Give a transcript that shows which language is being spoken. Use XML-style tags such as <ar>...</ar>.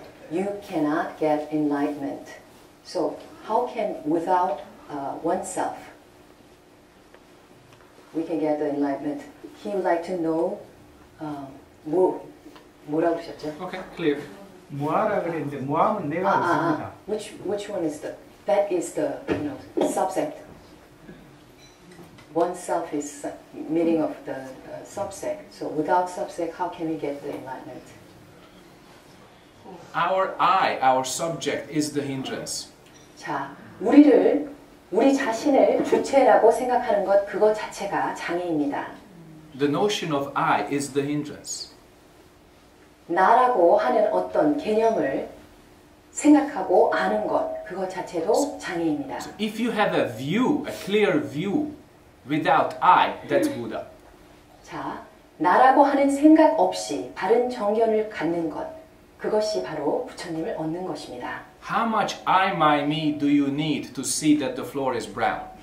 <en>you cannot get enlightenment. So, how can without oneself we can get the enlightenment? He would like to know</en> <ko>뭐라고 그러셨죠?</ko> <en>Okay. Clear.</en> <ko>모하라 그랬는데 모하면 내가 없습니다.</ko> <en>Which one is that is the subject. Oneself is meaning of the subject. So without subject, how can we get the enlightenment? Our I, our subject, is the hindrance.</en> <ko>자, 우리 자신을 주체라고 생각하는 그것 자체가 장애입니다.</ko> <en>The notion of I is the hindrance.</en> <ko>나라고 하는 어떤 개념을 생각하고 아는 그것 자체도 장애입니다.</ko> <en>So if you have a view, a clear view, without I, that's Buddha.</en> <ko>자, 나라고 하는 생각 없이 바른 정견을 갖는 그것이 바로 부처님을 얻는 것입니다.</ko> <en>How much I, my, me do you need to see that the floor is brown?</en>